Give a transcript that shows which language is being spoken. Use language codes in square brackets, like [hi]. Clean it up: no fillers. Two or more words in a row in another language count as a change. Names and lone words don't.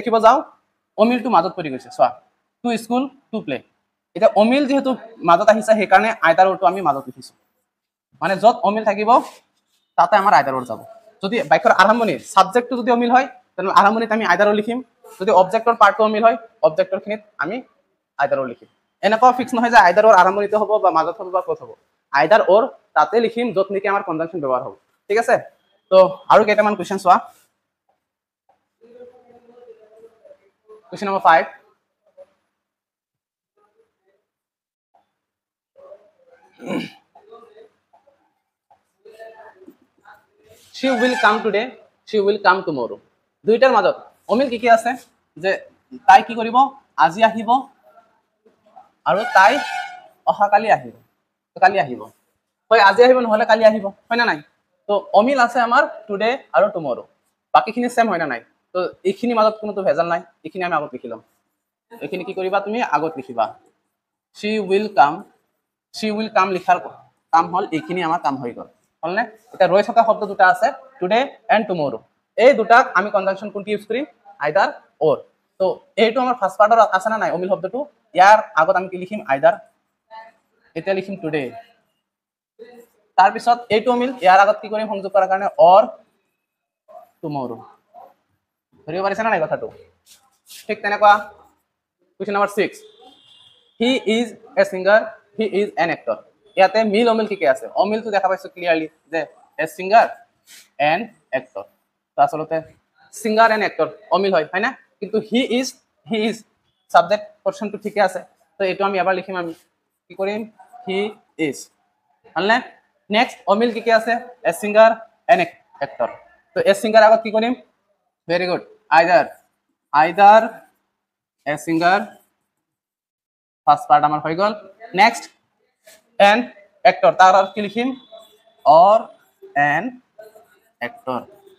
[as] দেখিব যাও অমিলটো মাজত পৰি গৈছে চোৱা [en] to school to play [as] এটা অমিল যেহেতু মাজত আহিছে সেইকাৰণে [en] either orটো [as] আমি মাজত লিখিছো মানে যত অমিল থাকিব তাতে আমাৰ [en] either or [as] যাব যদি বাক্যৰ আৰম্ভণি সাবজেক্টটো যদি অমিল হয় তেনে আৰম্ভণিত আমি আইদাৰ অৰ লিখিম যদি [en] objectৰ partটো [as] অমিল হয় অবজেক্টৰ খিনিত আমি [en] either or [as] লিখিম এনেকুৱা ফিক্স নহয় যে [en] either or [as] আৰম্ভণিতে হ'ব বা মাজত হ'ব বা ক'ত হ'ব [en] either or [as] তাতে লিখিম যত নেকি আমাৰ কনজাংশন ব্যৱহাৰ হ'ব ঠিক আছে তো আৰু কেইটামান কোৱেশ্চন চোৱা [en] question number 5 she will come today she will come tomorrow [as] দুইটাৰ মাজত অমিল কি আছে যে তাই কি কৰিব আজি আহিব আৰু তাই অহাকালি আহিব তো কালি আহিব হয় আজি আহিব নহলে কালি আহিব হয় না নাই তো অমিল আছে আমাৰ টুডে আৰু টুমৰো বাকিখিনি সেম হয় না নাই তো এইখিনি মাজত কোনোটো ভেজাল নাই এইখিনি আমি আগত লিখি লম এইখিনি কি কৰিবা তুমি আগত লিখিবা [en] she will come [as] লিখাৰ কাম হল এইখিনি আমাৰ কাম হৈ গল হলনে এটা ৰৈ থকা শব্দ দুটা আছে [en] today and tomorrow [as] এই দুটাক আমি কনজাংশন কোনটি ইউজ কৰিম আইদাৰ অৰ তো এইটো আমাৰ [en] first partৰ [as] আছে না নাই অমিল শব্দটো ইয়াৰ আগত আমি কি লিখিম আইদাৰ এটা লিখিম টুডে তাৰ পিছত এইটো অমিল ইয়াৰ আগত কি কৰিম সংযোগ কৰাৰ কাৰণে [en] or tomorrow [as] ধৰিব পাৰিছা না নাই কথাটো ঠিক তেনেকুৱা [en] question number [as] 6 [en] he is a singer he is an actor [as] ইয়াতে মিল অমিল কি আছে অমিলটো দেখা পাইছো ক্লিয়াৰলি যে [en] a singer and actor [as] তো আসলে [en] singer and actor [as] অমিল হয় না কিন্তু [en] he is subject portionটো [as] ঠিকই আছে তো এটো আমি আবার লিখিম আমি কি করিম [en] he is [as] হলনে নেক্সট অমিল কি আছে [en] a singer and actor [as] তো [en] a singer [as] আগত কি করিম [en] very good either a singer first part [as] আমার হয়ে গেল [en] next and actor [as] তার আর কি লিখিম [en] or an actor